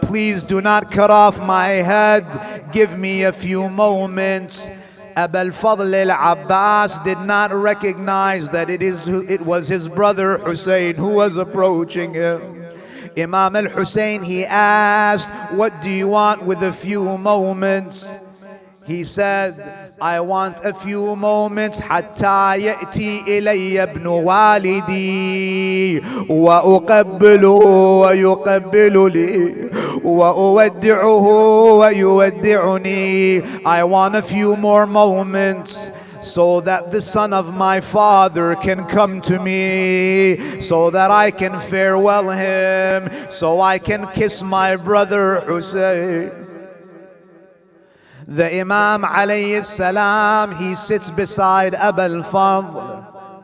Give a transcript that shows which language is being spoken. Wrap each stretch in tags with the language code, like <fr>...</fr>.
<en>Please do not cut off my head. Give me a few moments. Abu al-Fadl al-Abbas did not recognize that it was his brother Hussein who was approaching him. Imam al-Hussein, he asked, what do you want with a few moments? He said, I want a few moments</en> <ar>حتى يأتي إلي ابن والدي وأقبله ويقبل لي وأودعه ويودعني.</ar> <en>I want a few more moments so that the son of my father can come to me, so that I can farewell him, so I can kiss my brother Hussein. The Imam alayhi salam, he sits beside Abu al-Fadl.</en>